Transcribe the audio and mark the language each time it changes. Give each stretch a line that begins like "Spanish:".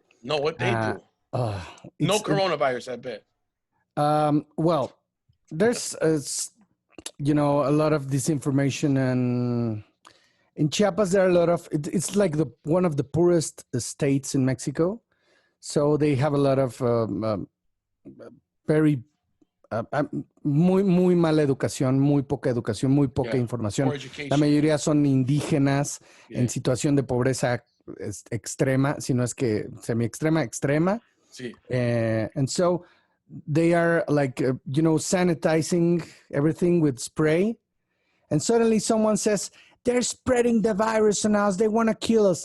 English: No, what they do? No coronavirus, I bet. Well, there's you know, a lot of disinformation, and in Chiapas there are a lot of it's like one of the poorest states in Mexico. So they have a lot of very
Spanish: muy mala educación, muy poca educación, muy poca información. La mayoría son indígenas en situación de pobreza extrema, si no es que extrema. Sí.
English: And so they are like, you know, sanitizing everything with spray. And suddenly someone says, they're spreading the virus on us. They want to kill us.